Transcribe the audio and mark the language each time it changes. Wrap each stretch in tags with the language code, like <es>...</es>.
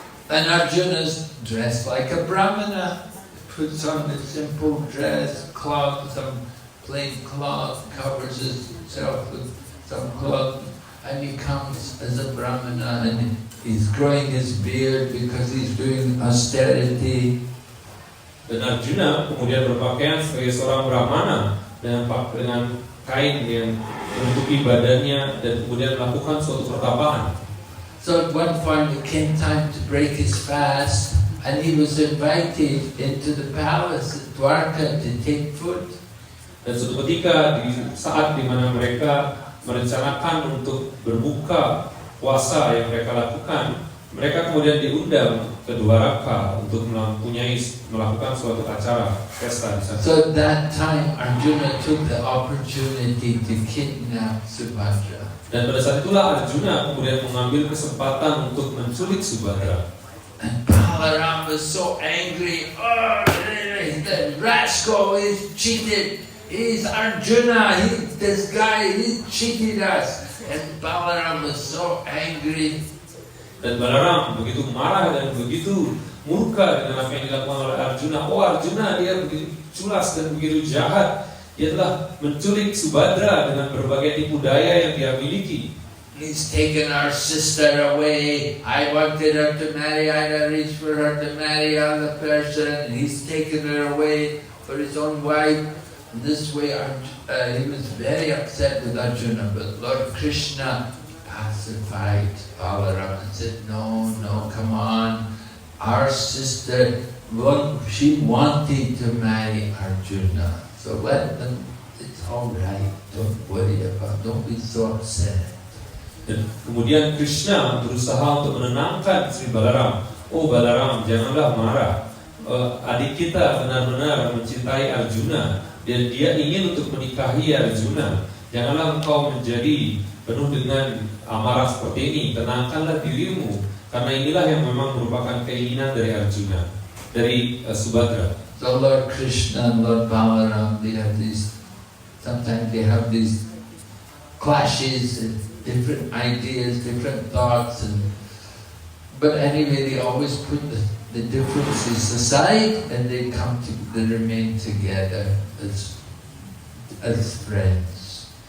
<en>And Arjuna's dressed like a brahmana, puts on a simple dress, cloth, some plain cloth, covers himself with some cloth, and he comes as a brahmana, and he's growing his beard because he's doing austerity.</en> <id>Dan Arjuna kemudian berpakaian sebagai seorang brahmana dengan kain yang menutupi badannya dan kemudian melakukan suatu pertapaan.</id> <en>So at one point it came time to break his fast, and he was invited into the palace at Dwarka to take food.</en> <id>Dan suatu ketika di saat di mana mereka merencanakan untuk berbuka puasa yang mereka lakukan, mereka kemudian diundang ke Dwaraka untuk melakukan suatu acara pesta di sana.</id> <en>So at that time Arjuna took the opportunity to kidnap Subhadra.</en> <id>Dan pada saat itulah Arjuna kemudian mengambil kesempatan untuk menculik Subhadra.</id> <en>And Balaram was so angry. Oh, the rascal is cheated. He's Arjuna. This guy, he cheated us. And Balaram was so angry.</en> <id>Dan Balaram begitu marah dan begitu murka dengan apa yang dilakukan oleh Arjuna. Oh, Arjuna dia begitu culas dan begitu jahat. Dia telah menculik Subhadra dengan berbagai tipu daya yang dia miliki. He's taken our sister away. I wanted her to marry. I arranged for her to marry another person. He's taken her away for his own wife. And this way, he was very upset with Arjuna. But Lord Krishna pacified Balaram and said, no, come on. Our sister, she wanted to marry Arjuna. So let them, it's all right. Don't worry don't be so upset. Dan kemudian Krishna berusaha untuk menenangkan Sri Balaram. Oh Balaram, janganlah marah. Adik kita benar-benar mencintai Arjuna dan dia ingin untuk menikahi Arjuna. Janganlah engkau menjadi penuh dengan amarah seperti ini. Tenangkanlah dirimu, karena inilah yang memang merupakan keinginan dari Arjuna, dari Subhadra.</id> <en>So Lord Krishna and Lord Balaram, sometimes they have these clashes and different ideas, different thoughts, but anyway they always put the differences aside and they remain together as friends.</en>